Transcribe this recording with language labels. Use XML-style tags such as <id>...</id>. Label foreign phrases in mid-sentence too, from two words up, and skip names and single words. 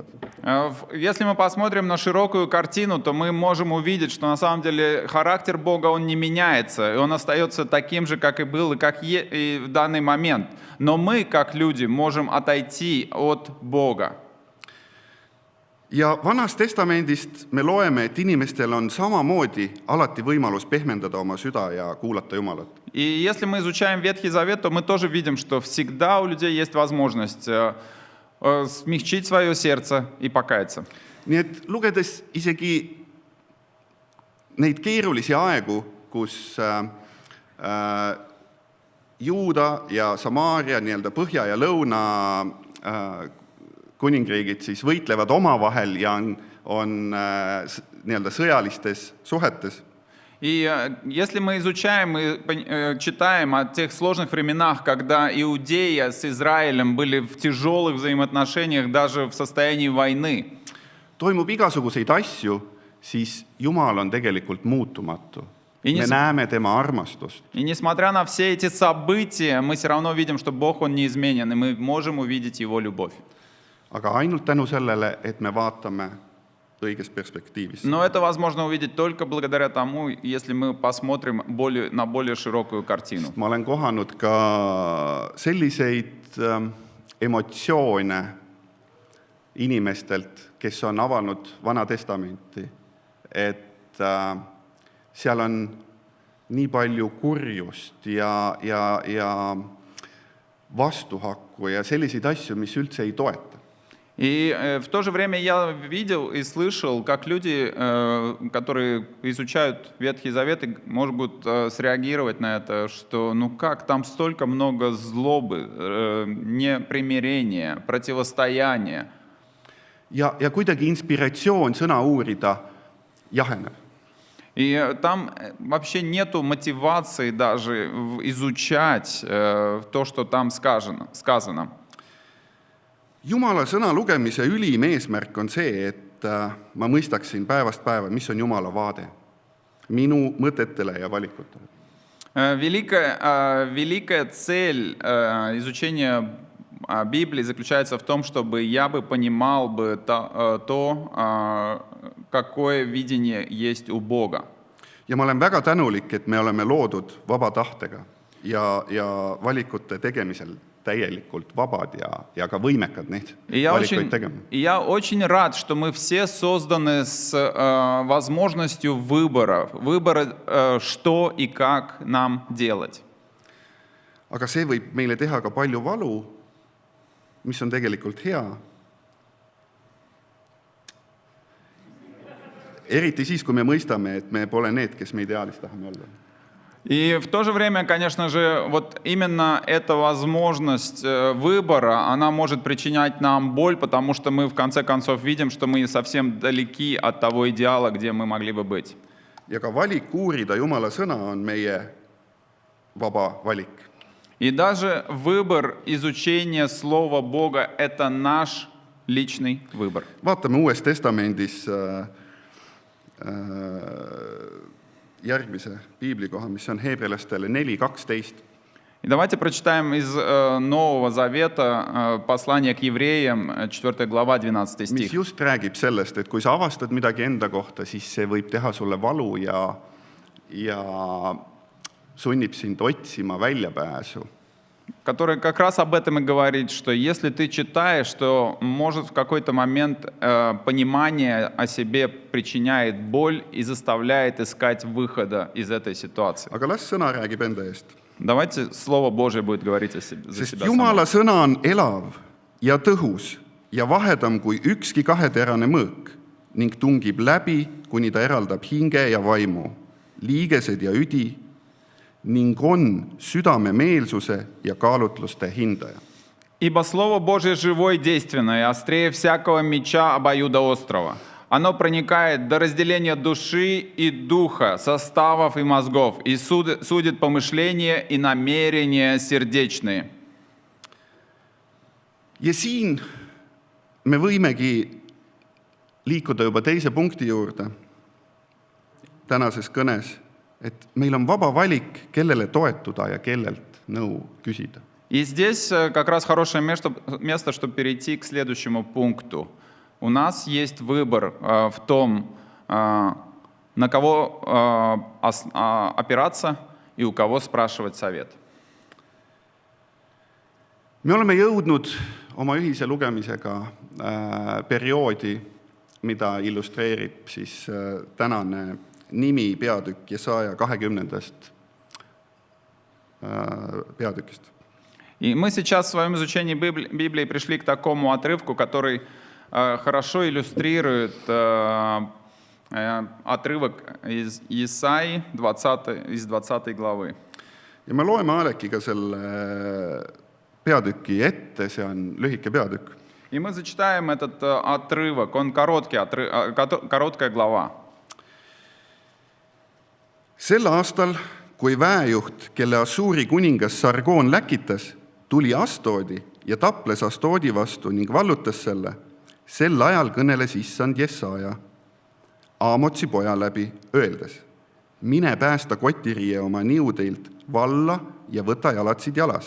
<ru>Если мы посмотрим на широкую картину, то мы можем увидеть, что на самом деле характер Бога, он не меняется, и он остается таким же, как и был, и как и в данный момент. Но мы, как люди, можем отойти от Бога.</ru> <et>Ja Vanast Testamendist me loeme, et inimestel on samamoodi alati võimalus pehmendada oma süda ja kuulata Jumalat.</et> <ru>И если мы изучаем Ветхий Завет, то мы тоже видим, что всегда у людей есть возможность смягчить свое сердце и покаяться.</ru> <et>Nii et lugedes isegi neid keerulisi aegu, kus Juuda ja Samaaria, nii-öelda põhja ja lõuna kuningriigid siis võitlevad omavahel ja on nii-öelda sõjalistes suhetes.</et> <ru>И если мы изучаем и читаем о тех сложных временах, когда Иудея с Израилем были в тяжелых взаимоотношениях, даже в состоянии войны,</ru> <et>Toimub igasuguseid asju, siis Jumal on tegelikult muutumatu. Me näeme tema armastust.</et> <ru>и несмотря на все эти события, мы все равно видим, что Бог, Он неизменен, и мы можем увидеть Его любовь.</ru> <et>Aga ainult tänu sellele, et me vaatame õiges perspektiivis.</et> <ru>Но это возможно увидеть только благодаря тому, если мы посмотрим на более широкую картину.</ru> <et>Ma olen kohanud ka selliseid emotsioone inimestelt, kes on avanud Vana Testamenti, et seal on nii palju kurjust ja vastuhakku ja selliseid asju, mis üldse ei toeta.</et> <ru>И в то же время я видел и слышал, как люди, которые изучают Ветхий Завет, может быть, среагировать на это, что ну как, там столько много злобы, непримирения, противостояния.</ru> <et>Ja kuidagi inspiratsioon sõna uurida jaheneb.</et> <ru>И там вообще нету мотивации даже изучать то, что там сказано.</ru> <et>Jumala sõna lugemise ülim eesmärk on see, et ma mõistaksin päevast päeva, mis on Jumala vaade minu mõtetele ja valikutele.</et> <ru>Великая цель изучения Библии заключается в том, чтобы я бы понимал бы то, какое видение есть у Бога.</ru> <et>Ja ma olen väga tänulik, et me oleme loodud vaba tahtega ja valikute tegemisel täielikult vabad ja ka võimekad neid</et> <ru>И я</ru> <et>valikuid tegema.</et> <ru>очень рад, что мы все созданы с возможностью выбора, что и как нам делать.</ru> <et>Aga see võib meile teha ka palju valu, mis on tegelikult hea. Eriti siis, kui me mõistame, et me pole need, kes me ideaalis tahame olla.</et> <ru>И в то же время, конечно же, вот именно эта возможность выбора, она может причинять нам боль, потому что мы в конце концов видим, что мы совсем далеки от того идеала, где мы могли бы быть.</ru> <et>Ja ka valik uurida Jumala sõna on meie vaba valik.</et> <ru>И даже выбор изучения Слова Бога – это наш личный выбор.</ru> <et>Vaatame Uues Testamendis järgmise piiblikoha, mis on Heebrealastele 4:12.</et> <ru>И давайте прочитаем из Нового Завета послание к евреям, 4 глава, 12</ru> <et>Mis</et> <ru>стих.</ru> <et>just räägib sellest, et kui sa avastad midagi enda kohta, siis see võib teha sulle valu ja sunnib sind otsima väljapääsu.</et> <ru>Который как раз об этом и говорит, что если ты читаешь, то может в какой-то момент понимание о себе причиняет боль и заставляет искать выхода из этой ситуации.</ru> <et>Aga las sõna räägib enda eest.</et> <ru>Давайте Слово Божие будет говорить за</ru> <et>Sest</et> <ru>себя</ru> <et>Jumala</et> <ru>само.</ru> <et>sõna on elav ja tõhus ja vahedam kui ükski kaheterane mõõk ning tungib läbi, kuni ta eraldab hinge ja vaimu, liigesed ja üdi ning on südame meelsuse ja kaalutluste hindaja.</et> <ru>Ибо Слово Божие живое и действенное, и острее всякого меча обоюдоострого. Оно проникает до разделения души и духа, составов и мозгов, и судит помышления и намерения сердечные.</ru> <et>Ja siin me võimegi liikuda juba teise punkti juurde tänases kõnes, et meil on vaba valik, kellele toetuda ja kellelt nõu küsida.</et> <ru>И здесь как раз хорошее место, чтобы перейти к следующему пункту. У нас есть выбор в том, на кого опираться и у кого спрашивать совет.</ru> <et>Me oleme jõudnud oma ühise lugemisega perioodi, mida illustreerib siis tänane nimi peatükk Jesaja 20. peatükist.</et> <ru>И мы сейчас в своем изучении Библии пришли к такому отрывку, который хорошо иллюстрирует отрывок из Исаии 20 главы.</ru> <et>Ja me loeme Alekiga selle peatüki ette, see on lühike peatükk.</et> <ru>И мы зачитаем этот отрывок, он короткая глава.</ru> <et>Sel aastal, kui väejuht, kelle Assuuri kuningas Sargoon läkitas, tuli Astoodi ja taples Astoodi vastu ning vallutas selle, sel ajal kõneles issand Jesaja Aamotsi poja läbi, öeldes, mine päästa kotiriie oma niudeilt valla ja võta jalatsid jalast.</et>